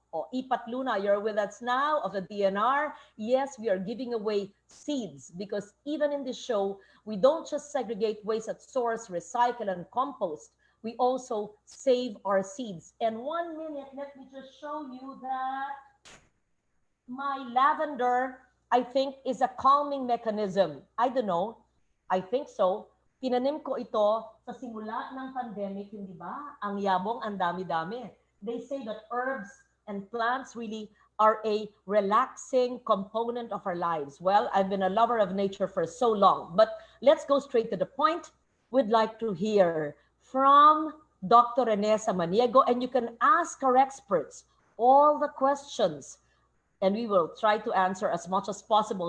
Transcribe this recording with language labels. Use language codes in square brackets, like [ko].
[en] O Ipat Luna, you're with us now of the DNR. Yes, we are giving away seeds because even in this show, we don't just segregate waste at source, recycle, and compost. We also save our seeds. And 1 minute, let me just show you that my lavender, I think, is a calming mechanism. I don't know. I think so. [tl] Tinanim ko ito sa simula ng pandemic, hindi ba? Ang yabong, ang dami-dami. [en] They say that herbs and plants really are a relaxing component of our lives. Well, I've been a lover of nature for so long, but let's go straight to the point. We'd like to hear from Dr. Rene Samaniego, and you can ask our experts all the questions, and we will try to answer as much as possible.